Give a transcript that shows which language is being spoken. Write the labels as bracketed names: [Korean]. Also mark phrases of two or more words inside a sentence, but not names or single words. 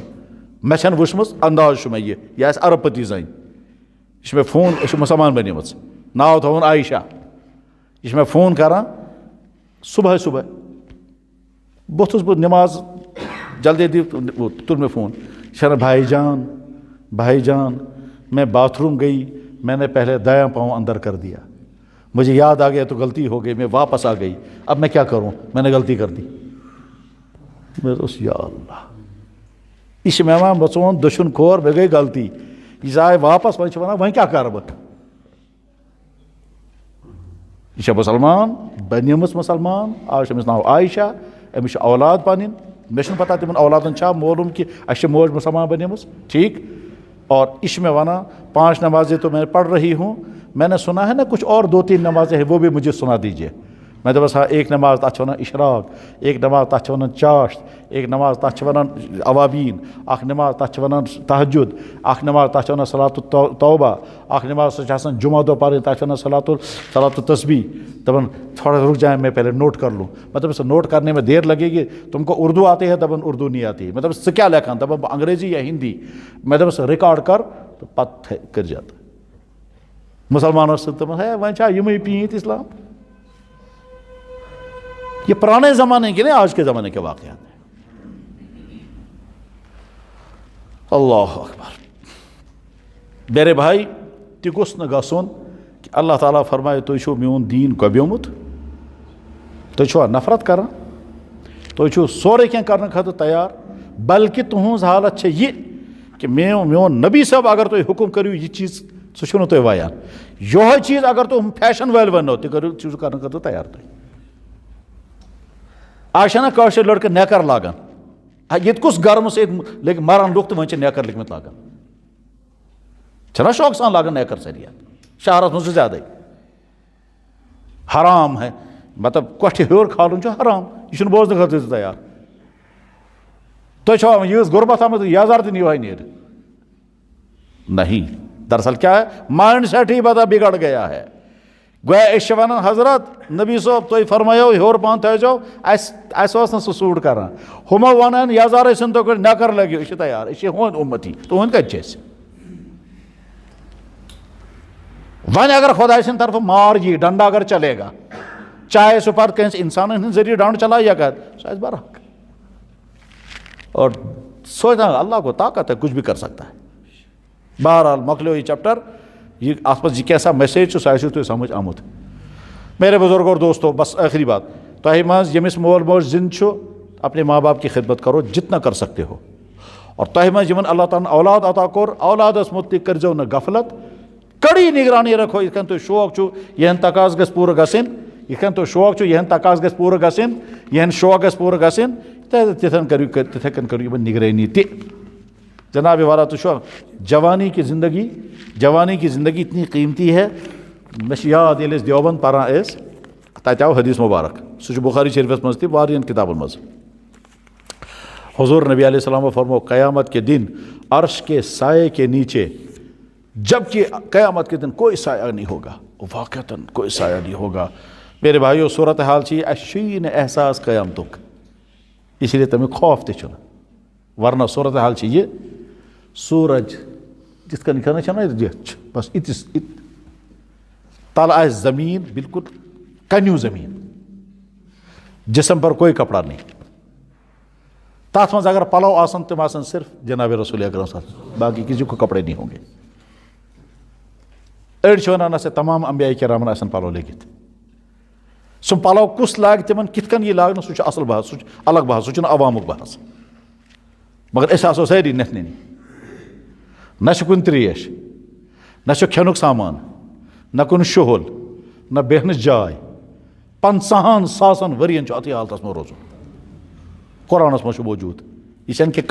[Kashmiri] مےٚ چھَنہٕ وٕچھمٕژ انداز چھُ مےٚ یہِ آسہِ ارب پتی زٔنۍ. یہ چھِ مےٚ فون، یہِ چھِ مسلمان بنیمٕژ، ناو تھوٚوُن عایشہ. یہ چھِ مےٚ فون کران صبحٲے بوٚتھُس بہٕ نماز جلدی تُل مےٚ فون. [Urdu] یہ چھَنہٕ بھائی جان میں باتھ روم گئی، میں نے پہلے دایاں پاؤں اندر کر دیا، مجھے یاد آ گیا تو غلطی ہو گئی، میں واپس آ گئی، اب میں کیا کروں، میں نے غلطی کر دی. [Kashmiri] میں دوست یا اللہ یہ چھِ مےٚ وَنان بہٕ ژون دٔچھُن کھور مےٚ گٔے غلطی، یہِ آے واپس وۄنۍ چھِ وَنان وۄنۍ کیٛاہ کَرٕ بہٕ. یہ چھےٚ مسلمان بنیمٕژ مسلمان، آز چھِ أمِس ناو عایشہ، أمِس چھِ اولاد پنٕنۍ، مےٚ چھُنہٕ پتہ تِمن اولادن چھا معلوم کہ اَسہِ چھِ موج مسلمان بنیمٕژ [Urdu] ٹھیک اور یہ [Kashmiri] چھِ مےٚ ونان [Urdu] 5 نمازیں تو میں پڑھ رہی ہوں میں نے سنا ہے نا کچھ اور 2-3 نمازیں ہیں وہ بھی مجھے سنا دیجیے [Kashmiri] میں دپس [Urdu] ہاں ایک نماز [Kashmiri] تَتھ چھِ وَنان اشراق [Urdu] ایک نماز تَتھ [Kashmiri] چھِ وَنان چاشت ایک نماز تَتھ چھِ وَنان اوابین اکھ نماز تَتھ چھِ وَنان تہجد اکھ نماز تَتھ چھِ وَنان صلات التوبہ اکھ نماز سۄ چھِ آسان جمعہ دۄہ پَرٕنۍ تَتھ چھِ وَنان صلات التسبیح دپان [Urdu] تھوڑا رک جائیں میں پہلے نوٹ کر لوں مطلب اس نوٹ کرنے میں دیر لگے گی تم کو اردو آتی ہے [Kashmiri] دپان [Urdu] اردو نہیں آتی مطلب [Kashmiri] ژٕ کیٛاہ لیکھان دپان بہٕ [Urdu] انگریزی یا ہندی میں [Kashmiri] دپس [Urdu] ریکارڈ کر تو [Kashmiri] پتہٕ کٔرۍ زِ [Urdu] مسلمانوں سۭتۍ دپان ہے [Kashmiri] وۄنۍ چھا یِمٕے پیٖنٛتۍ اسلام [Urdu] یہ پرانے زمانے کے نہیں آج کے زمانے کے واقعات ہیں اللہ اکبر میرے بھائی [Kashmiri] تہِ گوٚژھ نہٕ گژھُن کہ اللہ تعالیٰ فرمائے تُہۍ چھُو میون دیٖن گۄبیومُت تُہۍ چھُوا نفرت کران تُہۍ چھُو سورُے کینٛہہ کرنہٕ خٲطرٕ تیار بلکہ تُہنٛز حالت چھےٚ یہِ کہ میون نبی صٲب اگر تُہۍ حُکم کٔرِو یہِ چیٖز سُہ چھُو نہٕ تُہۍ وایان یِہوٚے چیٖز اگر تُہۍ فیشن وٲلۍ ونو تہِ کٔرِو چھُو کرنہٕ خٲطرٕ تیار تُہۍ آز چھِ نا کٲشِر لڑکہٕ نیکر لاگان ییٚتہِ کُس گرمہٕ سۭتۍ لٔگۍ مران لُکھ تہٕ وۄنۍ چھِ نیکر لٔگمٕتۍ لاگان چھِنا شوقہٕ سان لاگان نیکر سٲری شہرس منٛز چھُ زیادَے [Urdu] حرام ہے مطلب [Kashmiri] کۄٹھِ ہیوٚر کھالُن چھُ حرام یہِ چھُنہٕ بوزنہٕ خٲطرٕ تہِ تیار تُہۍ چھوا یٖژ غُربت آمٕژ یزار تہِ یِہوٚے نیرِ [Urdu] نہیں دراصل کیا ہے مائنڈ سیٹ ہی بدل بگڑ گیا ہے [Kashmiri] گویا أسۍ چھِ وَنان حضرت نبی صٲب تُہۍ فرمٲیو ہیوٚر پہن تھٲیزیو اَسہِ اوس نہٕ سُہ سوٗٹ کران ہُمو وَنان یزار ٲسِن تُہۍ کٔرِو نیکر لٲگِو أسۍ چھِ تیار أسۍ چھِ یِہُنٛد اُمتی تُہُنٛد کَتہِ چھِ أسۍ وۄنۍ اگر خۄداے سٕنٛدِ طرفہٕ مار یی ڈنڈا [Urdu] اگر چلے گا چاہے [Kashmiri] سُہ پتہٕ کٲنٛسہِ اِنسانن ہٕنٛدۍ ذٔریعہٕ ڈنڈ چلایہِ یا کر سُہ آسہِ برحق [Urdu] اور سوچنا اللہ کو طاقت ہے کچھ بھی کر سکتا ہے [Kashmiri] بہرحال مۄکلیو یہِ چیپٹر یہ اتھ منٛز یہِ کیٛاہ میسیج چھُ سُہ آسیو تۄہہِ سمجھ آمُت [Urdu] میرے بزرگ اور دوستو بس آخری بات [Kashmiri] تۄہہِ منٛز ییٚمِس مول موج زِندٕ چھُ [Urdu] اپنے ماں باپ کی خدمت کرو جتنا کر سکتے ہو [Kashmiri] اور تۄہہِ منٛز یِمن اللہ تعالیٰ ہن اولاد عطا کوٚر اولادس متعلق کٔرۍزیو نہٕ غفلت [Urdu] کڑی نگرانی رکھو [Kashmiri] یِتھ کٔنۍ تۄہہِ شوق چھُ یِہٕنٛدۍ تقاضہٕ گژھِ پوٗرٕ گژھٕنۍ یِتھ کٔنۍ تۄہہِ شوق چھُ یِہٕنٛدۍ تقاضہٕ گژھِ پوٗرٕ گژھٕنۍ یِہٕنٛدۍ شوق گژھِ پوٗرٕ گژھٕنۍ تِتھٕے کٔنۍ کٔرِو یِمن نگرٲنی تہِ جناب والا تُہۍ چھُوا [Urdu] جوانی کی زندگی اتنی قیمتی ہے [Kashmiri] مےٚ چھِ یاد ییٚلہِ أسۍ دیوبند پران ٲسۍ تَتہِ آو حدیث مبارک سُہ چھُ بُخاری شریفس منٛز تہِ واریاہن کِتابن منٛز حضور نبی علیہ السلام فرمو [Urdu] قیامت کے دن عرش کے سائے کے نیچے جب کہ قیامت کے دن کوئی سایہ نہیں ہوگا واقعتاً کوئی سایہ نہیں ہوگا میرے بھائیو صورت حال [Kashmiri] چھِ یہِ اَسہِ چھُیی نہٕ احساس قیامتُک [Urdu] اسی لیے [Kashmiri] تَمیُک خوف تہِ چھُنہٕ ورنہ صورت حال چھِ یہِ سورج جِتھ کٔنۍ کھَنان چھَنا دِتھ چھُ بس یِتِس تل آسہِ زمیٖن بالکل کنیوٗ زمیٖن [Urdu] جسم پر کوئی کپڑا نہیں [Kashmiri] تَتھ منٛز اگر پلو آسن تِم آسن صرف جناب رسول اکرم صلی اللہ علیہ وسلم [Urdu] باقی کسی کو کپڑے نہیں ہوں گے [Kashmiri] أڑۍ چھِ وَنان ہسا تمام انبیاء کرامن آسن پلو لٲگِتھ سُہ پلو کُس لاگہِ تِمن کِتھ کٔنۍ یی لاگنہٕ سُہ چھُ اصل بحث سُہ چھُ الگ بحث سُہ چھُنہٕ عوامُک بحث مگر أسۍ آسو سٲری نٮ۪تھنٕنی نہ چھُ کُنہِ تریش نہ چھُ کھٮ۪نُک سامان نہ کُنہِ شُہُل نہ بیٚہنٕچ جاے 50,000 ساسن ؤرین چھُ اَتھٕے حالتس منٛز روزُن قرآنس منٛز چھُ موجوٗد یہِ چھَنہٕ کینٛہہ